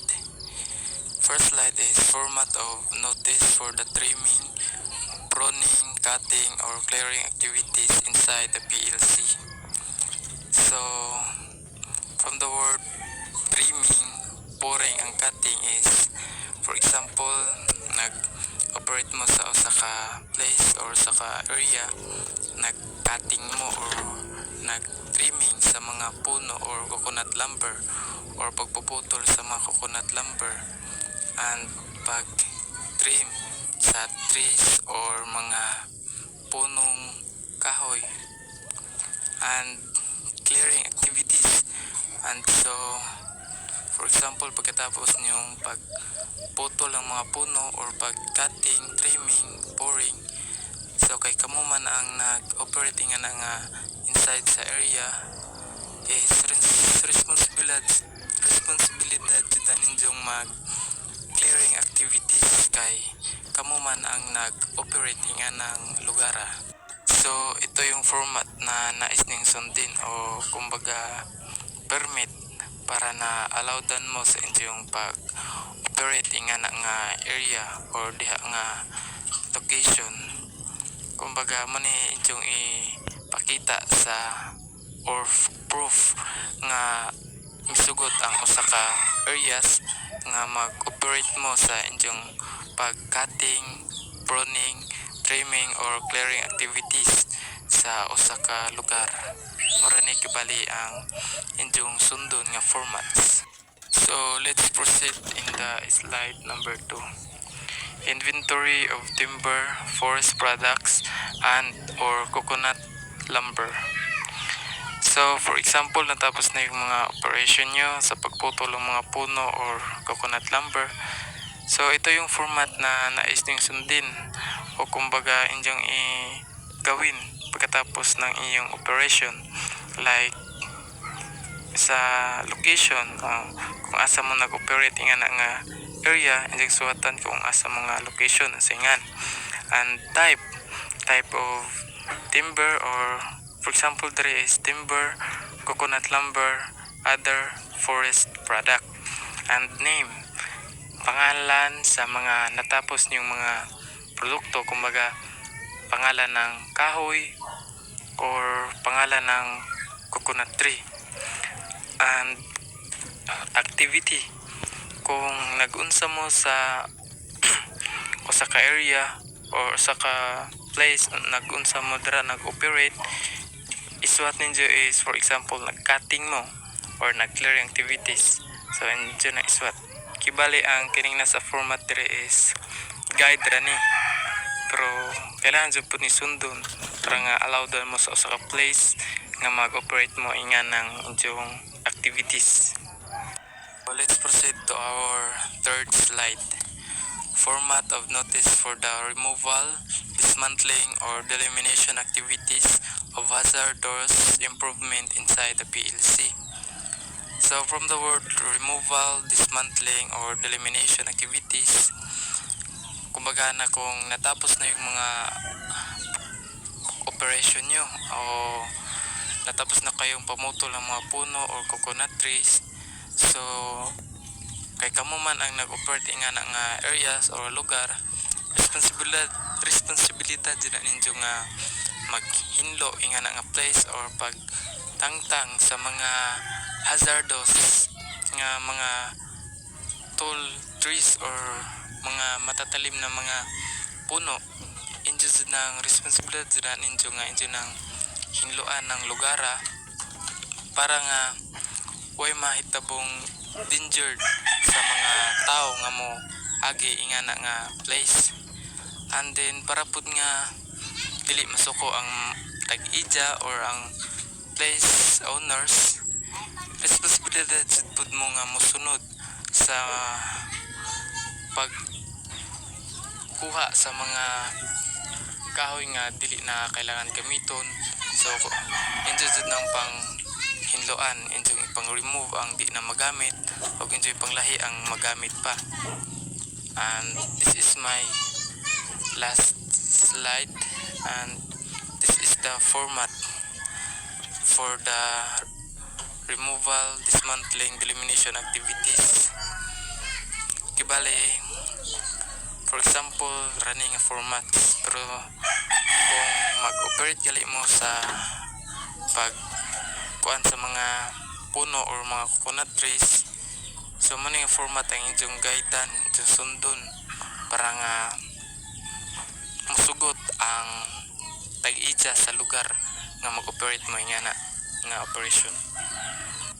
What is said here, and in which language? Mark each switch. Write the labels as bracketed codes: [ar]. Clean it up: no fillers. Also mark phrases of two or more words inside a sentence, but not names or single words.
[en] First slide is format of notice for the trimming, pruning, cutting, or clearing activities inside the PLC. So from the word trimming, pouring, and cutting is, for example, [ceb] nag-operate mo sa usa ka place or sa ka area, nag-cutting mo or nag-trimming sa mga puno or [en] coconut lumber, [ceb] or pagpuputol sa mga [en] coconut lumber, [ceb] and pag-trim sa trees or mga punong kahoy, [en] and clearing activities. And so for example, [tl] pagkatapos niyong pagputol ng mga puno [ceb] or pag-cutting, trimming, pouring, so kay kamo man ang nag-operate nga na nga inside sa area, is responsibilidad jud ninyong mag [en] clearing activities [ceb] kay kamo man ang nag-operate nga ng lugara. [tl] So ito yung format na nais ning sundin o kumbaga permit para na allowdan mo [ceb] sa inyong pag-operate nga na nga area or diha nga location. Kumbaga mo ni inyong ipakita sa or proof nga misugot ang usa ka areas nga mag-operate mo sa inyong pag-cutting, pruning, trimming, or [en] clearing activities [ceb] sa usa ka lugar. Mura ni kibali ang inyong sundon nga formats. [en] So let's proceed in the slide number 2. Inventory of timber, forest products, and or coconut lumber. So for example, [tl] natapos na yung mga operation nyo sa pagputol ng mga puno or [en] coconut lumber. [tl] So ito yung format na nais nyo sundin o kumbaga inyong gawin pagkatapos ng iyong operation. [ceb] Like sa location, kung asa mo nag-operate nga na nga area, inyong suwatan kung asa mga location singan. [en] And type of timber, or for example there is timber, coconut lumber, other forest product. And name, [ceb] pangalan sa mga natapos niyong mga produkto, [tl] kumbaga pangalan ng kahoy or pangalan ng [en] coconut tree. And activity, [ceb] kung nag-unsa mo sa o sa ka area or sa ka place, nag-unsa mo dira nag-operate, isuwat ninyo is for example nag-cutting mo or nag- [en] clearing activities. [ceb] So inyo na isuwat. Kibali ang kining nasa format dire is guide ra ni, pero kailangan jud pud ni sundon para nga allowed mo sa usa ka place nga mag-operate mo inga ng inyong activities. [en] So let's proceed to our third slide. Format of notice for the removal, dismantling, or elimination activities of hazardous improvement inside the PLC. So from the word removal, dismantling, or elimination activities, [tl] kumbaga na kung natapos na yung mga operation nyo o natapos na kayong pamutol ng mga puno [ceb] or [en] coconut trees, [ceb] so kay kamo man ang nag-operate nga na nga areas or lugar, responsibilidad din na ninyo nga maghinlo nga na nga place or pagtangtang sa mga hazardous nga mga [en] tall trees [ceb] or [tl] mga matatalim na mga puno. [ceb] Inyo ng responsibilidad din na ninyo nga inyo ng hinloan ng lugara para nga way mahitabong danger sa mga tao nga mo agi nga na nga place. And then para pud nga dili masuko ang tag-ija or ang [en] place owners, [ceb] responsibilidad pud mo nga mosunod sa pagkuha sa mga kahoy nga dili na kailangan gamiton. So inyo nang pang hinloan, inyong ipang remove ang di na magamit o inyong ipanglahi ang magamit pa. [en] And this is my last slide, and this is the format for the removal, dismantling, elimination activities. Kibali, for example, running a format, [ceb] pero kung mag-operate gali mo sa pagkuan sa mga puno or mga [en] coconut trees, [ceb] so mo nga format ang inyong guidean, inyong sundon para nga musugot ang tag-ija sa lugar nga mag-operate mo nga operation.